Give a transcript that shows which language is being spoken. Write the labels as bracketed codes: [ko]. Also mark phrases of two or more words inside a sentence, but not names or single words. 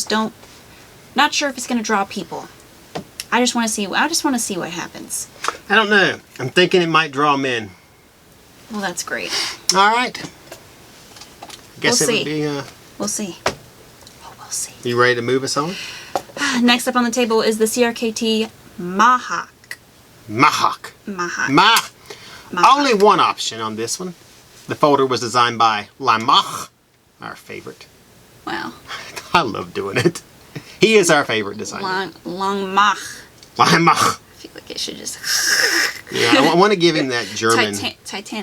[en] Not sure if it's going to draw people. I just want to see what happens. I don't know. I'm thinking it might draw men. Well, that's great. All right. I guess We'll it see. would be. We'll see. Oh, we'll see. You ready to move us on? Next up on the table is the CRKT Mah Hawk. Mah Hawk. Mah Hawk. Mah. Mah Hawk. Only one option on this one. The folder was designed by Mah, our favorite. Wow. I love doing it. He is our favorite designer. Long Mach. Mah. I feel like it should just. Yeah, I want to give him that German. Titanic.